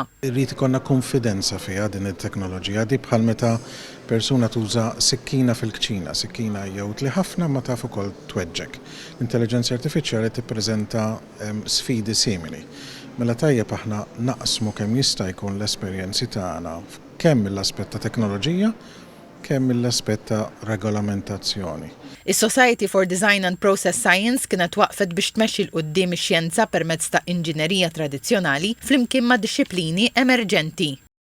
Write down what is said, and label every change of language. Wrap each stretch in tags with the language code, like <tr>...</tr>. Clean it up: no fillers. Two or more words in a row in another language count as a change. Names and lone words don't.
<mt>Irrid ikollna konfidenza fiha din it-teknoloġija di bħal meta persuna tuża sikkina fil-kċina, sikkina jgħut li ħafna ma taf ukoll tweġġek. L-intelligenza artifiċjali tippreżenta sfidi simili. Mela tajjeb aħna naqsmu kemm jista' jkun l-esperjenzi tagħna kemm mill-aspett ta' teknoloġija, kemm mill-aspett ta' regolamentazzjoni. Is-Society for Design and Process Science kienet waqfet biex tmexxi l quddiem ix-xjenza permezz ta' inġinerija tradizzjonali flimkien ma' dixxiplini emerġenti.</mt>